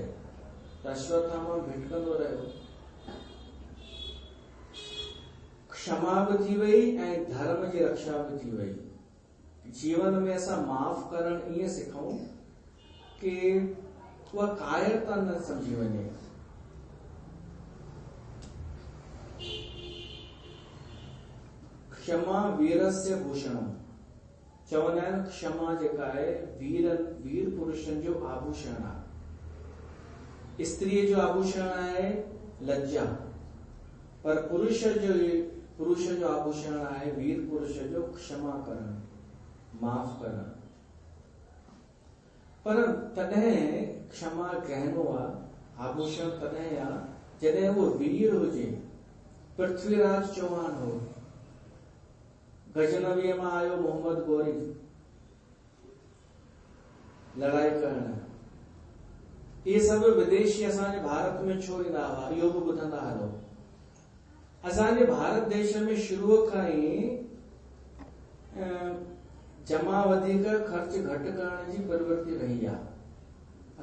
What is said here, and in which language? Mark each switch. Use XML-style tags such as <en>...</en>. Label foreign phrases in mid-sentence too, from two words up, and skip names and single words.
<sd>त अश्वत्थामा भिटकंदो रहियो। क्षमा भी थी वई ऐं धर्म जी रक्षा भी थी वई। जीवन में असां माफ़ करण ईअं सिखूं कि उहा कायरता न समझी वञे।</sd> <sa>क्षमा वीरस्य भूषणम,</sa> <sd>चवंदा आहिनि क्षमा जेका आहे वीर पुरुषनि जो आभूषण आहे। स्त्रीअ जो आभूषण आहे लज्जा, पर पुरुष जो आभूषण आहे वीर पुरुष जो क्षमा करण, माफ़ करण। पर तॾहिं क्षमा गहनो आहे, आभूषण तॾहिं आहे जॾहिं वो वीर हुजे। पृथ्वीराज चौहान हो, गजनवीअ मां आयो मोहम्मद गोरी लड़ाई करण। ये सभु विदेशी असांजे भारत में छो ईंदा हुआ, इहो बि ॿुधंदा हलो। असांजे भारत देश में शुरूअ खां ई जमा वधीक ख़र्च घटि करण जी प्रवृत्ति रही आहे।</sd>